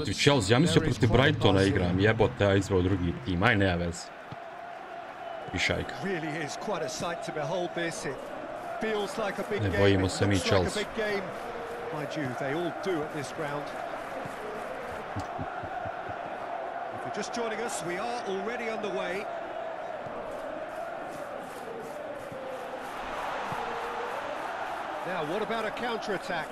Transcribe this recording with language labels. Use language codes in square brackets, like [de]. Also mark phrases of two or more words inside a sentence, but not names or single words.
[sr] Protiv Chelsea, ja mislio protiv Brightona igram, jebote, ja izveo drugi tim, aj nema veze. Pišajka. [en] Really is quite a sight to behold this. It feels like a big game. [sr] Ne bojimo se mi Chelsea. [en] Mind you, they all do at this ground. If you're just joining us, we are already underway. Now, what about a counter-attack?